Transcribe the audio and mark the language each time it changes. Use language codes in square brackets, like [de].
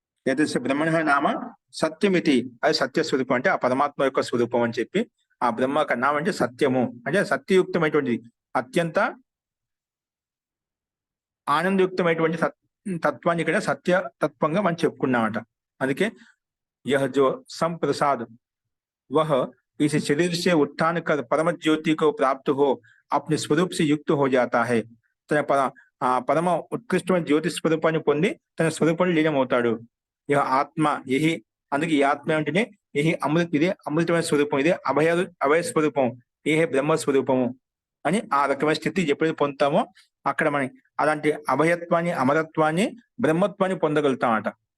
[te] ఏదైతే బ్రహ్మణ నామ సత్యమితి అది సత్య స్వరూపం అంటే ఆ పరమాత్మ యొక్క స్వరూపం అని చెప్పి ఆ బ్రహ్మ నామ అంటే సత్యము అంటే సత్యయుక్తమైనటువంటిది అత్యంత ఆనందయుక్తమైనటువంటి తత్వాన్ని ఇక్కడ సత్య తత్వంగా మనం చెప్పుకున్నామట. [hi] అందుకే यह जो संप्रसाद वह इस शरीर से उत्थान कर परम ज्योति को प्राप्त हो अपने स्वरूप से युक्त हो जाता है. [te] తన పరమ ఉత్కృష్టమైన జ్యోతి స్వరూపాన్ని పొంది తన స్వరూపాన్ని లీనమవుతాడు. ఇహ ఆత్మ యహి అందుకే ఈ ఆత్మ అంటేనే యహి అమృత ఇదే అమృతమైన స్వరూపం, ఇదే అభయ స్వరూపం, ఏ బ్రహ్మ స్వరూపము అని ఆ రకమైన స్థితి ఎప్పుడైతే పొందుతామో అక్కడ మనం అలాంటి అభయత్వాన్ని, అమరత్వాన్ని, బ్రహ్మత్వాన్ని పొందగలుగుతామట.